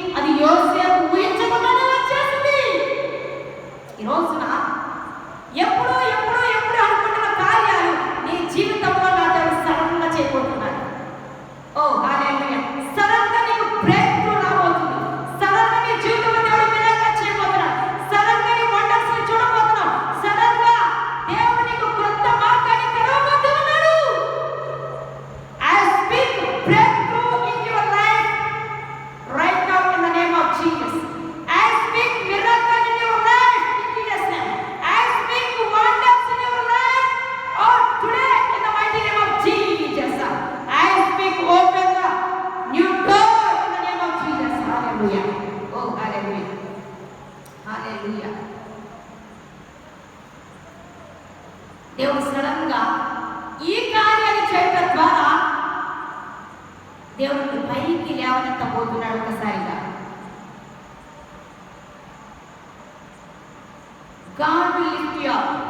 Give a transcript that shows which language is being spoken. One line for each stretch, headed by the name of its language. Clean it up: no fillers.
Telugu: అది యోసేపు ఊహించకుండానే వచ్చేసింది. ఈ రోజున ఎప్పుడు అనుకుంటున్న కార్యాలు నీ జీవితంలో నా దేవుడు సడన్ గా చేయబోతున్నాడు. ఓ హల్లెలూయా. సడన్ గా నీకు బ్రేక్ త్రూ రాబోతుంది. సడన్ గా నీ జీవితంలో దేవుడు మిరాకిల్ చేయబోతున్నాడు. సడన్ గా నీ వండర్స్ ని చూడబోతున్నావు. సడన్ గా దేవుడు నీకు కొత్త మార్గాన్ని తెరవబోతున్నాడు.
English: I speak breakthrough in your life right now in the name of Jesus. I speak miracle in your life in Jesus' name. I speak wonders in your life. Oh, today in the mighty name of Jesus. I speak open the new door in the name of Jesus. Hallelujah. Oh, hallelujah. Hallelujah.
Telugu: దేవుడు sudden గా ఈ కార్యాన్ని చేయడం ద్వారా దేవుడిని పైకి లేవనెత్తబోతున్నాడు. ఒకసారిగా
English: God will lift you up.